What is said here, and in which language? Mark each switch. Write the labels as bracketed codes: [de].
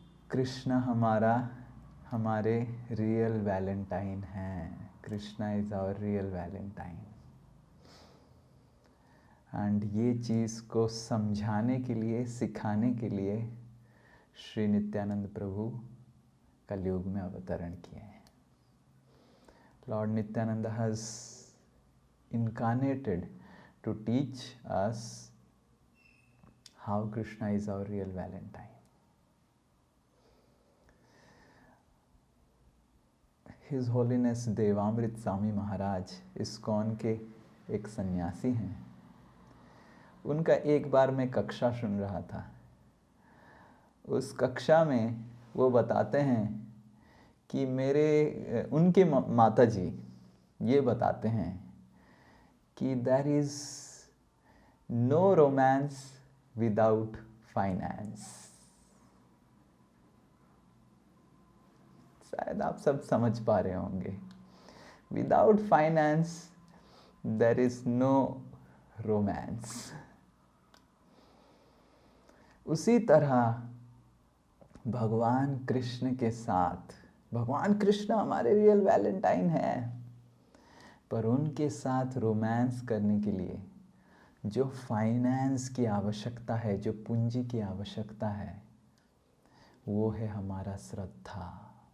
[hi] कृष्ण हमारे real Valentine हैं। [en] Krishna is our real Valentine. [hi] And ये चीज़ को समझाने के लिए, सिखाने के लिए श्री नित्यानंद प्रभु कलयुग में अवतरण किए हैं। [en] Lord Nityanand has incarnated to teach us how Krishna is our real Valentine. [hi] His Holiness देवामृत Swami Maharaj ISKCON के एक सन्यासी हैं। उनका एक बार मैं कक्षा सुन रहा था। उस कक्षा में वो बताते हैं कि उनके माता जी ये बताते हैं कि [en] there is no romance without finance। [hi] शायद आप सब समझ पा रहे होंगे। [en] Without finance there is no romance। [hi] उसी तरह भगवान कृष्ण के साथ, भगवान कृष्ण हमारे रियल वैलेंटाइन हैं, पर उनके साथ रोमांस करने के लिए जो फाइनेंस की आवश्यकता है, जो पूंजी की आवश्यकता है, वो है हमारा श्रद्धा।